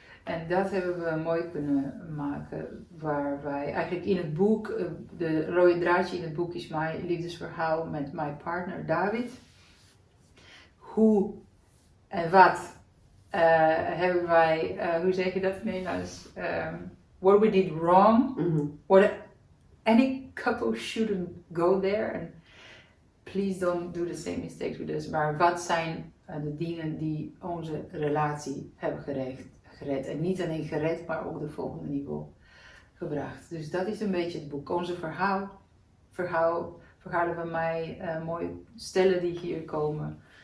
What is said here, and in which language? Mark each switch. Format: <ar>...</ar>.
<nl>En dat hebben we mooi kunnen maken, waar wij eigenlijk in het boek, de rode draadje in het boek is mijn liefdesverhaal met mijn partner David. Hoe en wat hebben wij, hoe zeg je dat in Nederlands?</nl> <en>What we did wrong, what any couple shouldn't go there, and please don't do the same mistakes with us.</en> <nl>Maar wat zijn de dingen die onze relatie hebben gered? En niet alleen gered, maar ook de volgende niveau gebracht. Dus dat is een beetje het boek. Onze verhalen van mij, mooie stellen die hier komen.</nl>